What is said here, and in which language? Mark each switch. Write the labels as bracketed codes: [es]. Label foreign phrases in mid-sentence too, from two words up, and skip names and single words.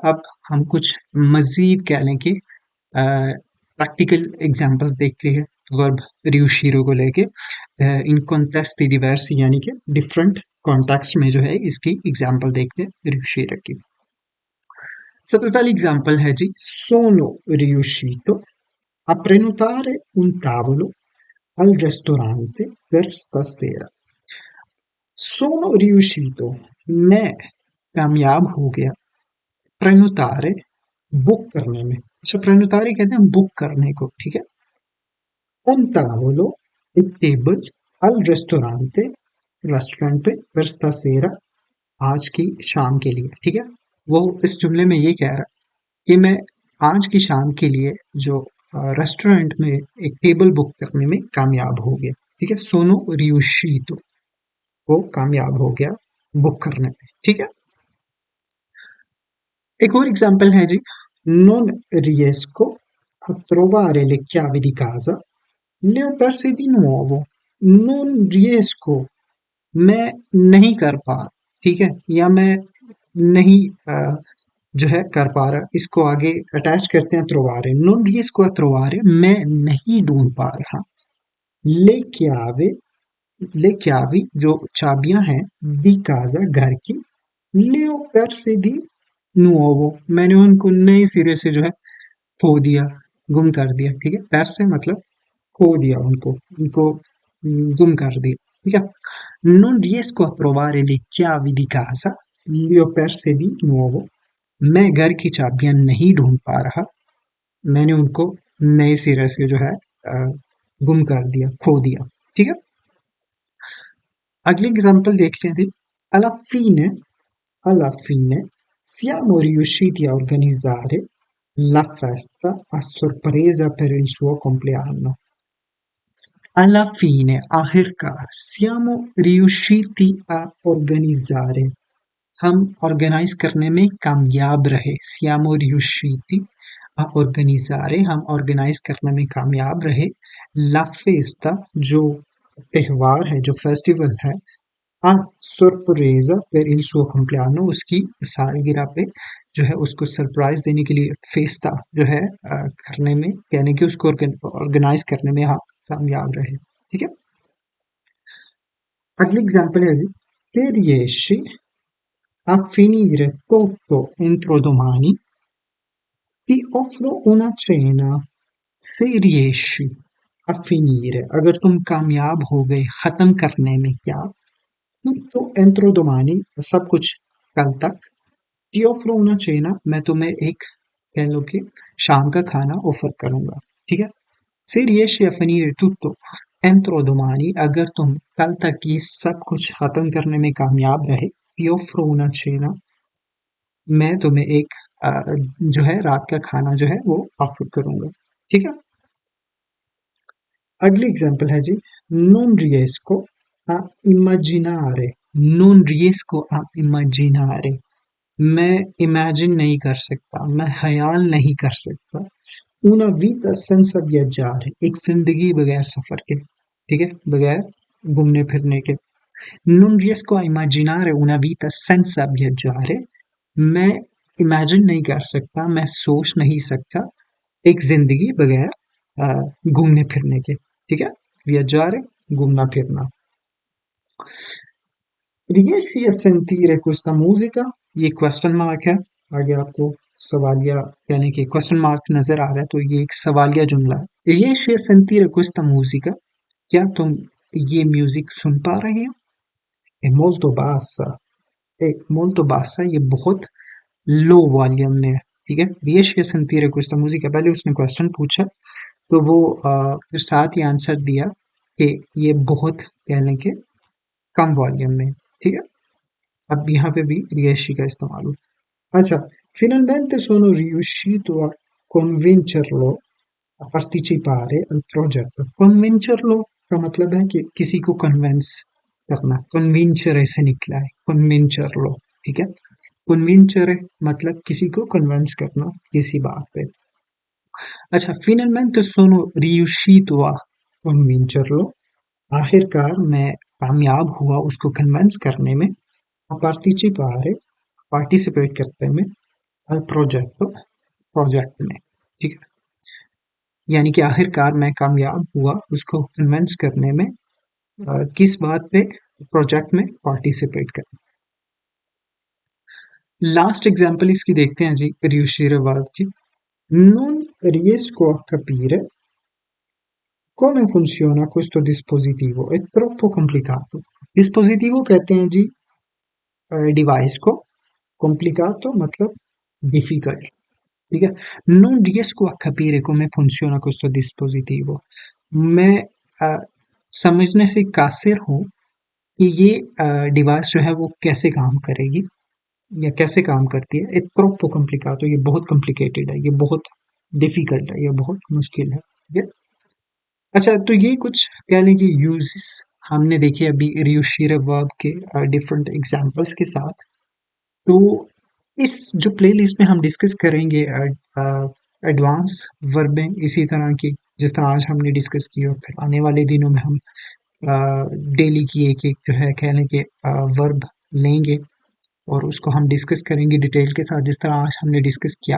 [ur] اب ہم کچھ مزید کہہ لیں کہ [en] practical examples [ur] دیکھتے ہیں ورب ریوشیرو کو لے کے [it] in contesti diversi, [ur] یعنی کہ [en] different context [ur] میں جو ہے اس کی ایگزامپل دیکھتے ہیں ریوشیرو کی. سب سے پہلی ایگزامپل ہے جی, [it] sono riuscito a prenotare un tavolo al ristorante per stasera। Sono riuscito, [ur] میں کامیاب ہو گیا، پرینوتارے، بک کرنے میں. اچھا، پرینوتارے کہتے ہیں بک کرنے کو، ٹھیک ہے. [it] un tavolo, [ur] ایک ٹیبل, [it] al ristorante, [ur] ریسٹورنٹ پہ, [it] per stasera, [ur] آج کی شام کے لیے، ٹھیک ہے. وہ اس جملے میں یہ کہہ رہا ہے کہ میں آج کی شام کے لیے جو ریسٹورنٹ میں ایک ٹیبل بک کرنے میں کامیاب ہو گیا، ٹھیک ہے. [it] sono riuscito, [ur] ، وہ کامیاب ہو گیا بک کرنے میں، ٹھیک ہے. ایک اور ایگزامپل ہے جی, [it] non riesco a trovare le chiavi di casa, le ho perse di nuovo। non riesco, [ur] میں نہیں کر پا، ٹھیک ہے، یا میں نہیں جو ہے کر پا رہا، اس کو آگے اٹیچ کرتے ہیں trovare, [it] non riesco a trovare, [ur] میں نہیں ڈھونڈ پا رہا, [it] le chiavi, le chiavi [ur] جو چابیاں ہیں, [it] di casa [ur] گھر کی, [it] le ho perse di nuovo, [ur] میں نے ان کو نئے سرے سے جو ہے کھو دیا، گم کر دیا، ٹھیک ہے. perse مطلب کھو دیا، ان کو گم کر دیا، ٹھیک ہے. [it] non riesco a trovare le chiavi di casa, le ho perse di nuovo, [ur] میں گھر کی چابیاں نہیں ڈھونڈ پا رہا، میں نے ان کو نئے سرے سے جو ہے گم کر دیا، کھو دیا، ٹھیک ہے. اگلی ایگزامپل دیکھ لیتے ہیں. [it] alla fine siamo riusciti a organizzare la festa a sorpresa per il suo compleanno। Alla fine, आखिरकार, siamo riusciti a organizzare, [ur] ہم آرگنائز کرنے میں کامیاب رہے. [it] siamo riusciti a organizzare, [ur] ہم آرگنائز کرنے میں کامیاب رہے. [it] la festa, [ur] جو تہوار ہے، جو فیسٹیول ہے, [it] a sorpresa per il suo compleanno, [ur] اس کی سالگرہ پہ جو ہے اس کو سرپرائز دینے کے لیے فیسٹا جو ہے کرنے میں، یعنی کہ اس کو آرگنائز کرنے میں ہم کامیاب رہے۔ ٹھیک ہے. اگلی ایگزامپل ہے جی, [it] se riesci a finire tutto entro domani ti offro una cena। se riesci a finire, [ur] اگر تم کامیاب ہو گئے ختم کرنے میں، کیا [it] tutto entro domani, [ur] سب کچھ کل تک, [it] ti offro una cena, [ur] میں تمہیں ایک کہہ لو کہ شام کا کھانا آفر کروں گا۔ ٹھیک ہے. [it] se riesci a finire tutto entro domani, [ur] اگر تم کل تک یہ سب کچھ ختم کرنے میں کامیاب رہے, [it] ti offro una cena, [ur] میں تمہیں ایک جو ہے رات کا کھانا جو ہے وہ آفر کروں گا۔ ٹھیک ہے. اگلی ایگزامپل ہے جی, [it] non riesco a immaginare, non riesco a immaginare, [ur] میں امیجن نہیں کر سکتا، میں خیال نہیں کر سکتا, [it] una vita senza viaggiare, [ur] ایک زندگی بغیر سفر کے. ٹھیک ہے، بغیر گھومنے پھرنے کے. [it] non riesco a immaginare una vita senza viaggiare, [ur] میں امیجن نہیں کر سکتا، میں سوچ نہیں سکتا ایک زندگی بغیر گھومنے پھرنے کے۔ ٹھیک ہے. [it] viaggiare, [ur] گھومنا پھرنا. [it] riesci a sentire questa musica, [ur] یہ [en] question mark [ur] ہے، آگے آپ کو سوالیہ یعنی کہ [en] question mark [ur] نظر آ رہا ہے، تو یہ ایک سوالیہ جملہ ہے. [it] riesci a sentire questa musica, [ur] کیا تم یہ میوزک سن پا رہے ہو? [it] è molto bassa, è molto bassa, [ur] یہ بہت [en] low volume [ur] میں ہے۔ ٹھیک ہے. [it] riesci a sentire questa musica, [ur] پہلے اس نے کویسچن پوچھا، تو وہ پھر ساتھ ہی آنسر دیا کہ یہ بہت کہہ لیں کہ کم والیوم میں۔ ٹھیک ہے. اب یہاں پہ بھی ریشی کا استعمال ہو. اچھا, [it] finalmente sono riuscito a convincerlo a partecipare al progetto। [ur] convincerlo کا مطلب ہے کہ کسی کو کنونس کرنا، convincere سے نکلا ہے، convincerlo۔ ٹھیک ہے. convincere مطلب کسی کو کنونس کرنا کسی بات پہ. اچھا, [it] finalmente sono riuscito a convincerlo, [ur] آخرکار میں کامیاب ہوا اس کو کنونس کرنے میں, [it] a partecipare, [ur] پارٹیسپیٹ کرتے میں, [it] al progetto, [ur] پروجیکٹ میں۔ ٹھیک ہے. یعنی کہ آخرکار میں کامیاب ہوا اس کو کنونس کرنے میں، کس بات پہ، پروجیکٹ میں پارٹیسپیٹ کرنا. [en] last example [ur] اس کی دیکھتے ہیں جی، riuscire ورب کی. [it] non riesco a capire come funziona questo dispositivo, è troppo complicato। [ur] dispositivo کہتے ہیں جی ڈیوائس کو، complicato مطلب ڈفیکلٹ. ٹھیک ہے. [it] non riesco a capire come funziona questo dispositivo, [ur] میں سمجھنے سے قاصر ہوں کہ یہ ڈیوائس جو ہے وہ کیسے کام کرے گی یا کیسے کام کرتی ہے. [it] è troppo complicato, [ur] یہ بہت کمپلیکیٹڈ ہے، یہ بہت ڈفیکلٹ ہے، یہ بہت مشکل ہے۔ ٹھیک ہے. اچھا، تو یہ کچھ کہہ لیں کہ یوزز ہم نے دیکھے ابھی ریوشیئر ورب کے [en] different examples [ur] کے ساتھ. تو اس جو پلے لسٹ میں ہم ڈسکس کریں گے [en] advance verbs [ur] اسی طرح کی، جس طرح آج ہم نے ڈسکس کی، اور پھر آنے والے دنوں میں ہم ڈیلی کی ایک ایک جو ہے کہہ لیں کہ ورب لیں گے اور اس کو ہم ڈسکس کریں گے ڈیٹیل کے ساتھ، جس طرح آج ہم نے ڈسکس کیا.